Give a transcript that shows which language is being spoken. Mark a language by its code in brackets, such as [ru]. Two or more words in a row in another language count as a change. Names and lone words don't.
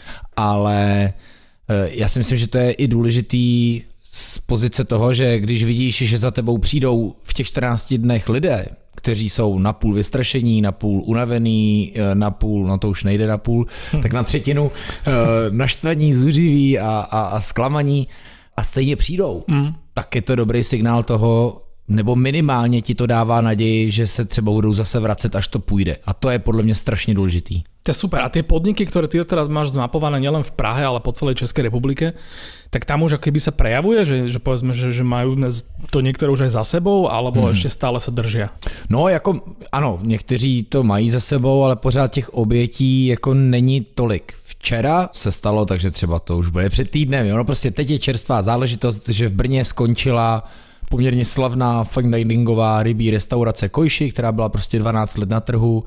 [cs] ale já si myslím, že to je i důležitý z pozice toho, že když vidíš, že za tebou přijdou v těch 14 dnech lidé, kteří jsou napůl vystrašení, napůl unavený, napůl, no to už nejde napůl, tak na třetinu naštvaní, zuřiví a zklamaní a stejně přijdou. Tak je to dobrý signál toho, nebo minimálně ti to dává naději, že se třeba budou zase vracet, až to půjde. A to je podle mě strašně důležitý. To je super. [sk] A tie podniky, ktoré ty teraz máš zmapované nielen v Prahe, ale po celej Českej republike, tak tam už akoby sa prejavuje, že povedzme, že majú to niektoré už aj za sebou, alebo ešte stále sa držia? [cs] No jako ano, někteří to mají za sebou, ale pořád těch obětí jako není tolik. Včera se stalo, takže třeba to už bude před týdnem, jo? No prostě teď je čerstvá záležitost, že v Brně skončila poměrně slavná [en] fine diningová [cs] rybí restaurace Kojši, která byla prostě 12 let na trhu.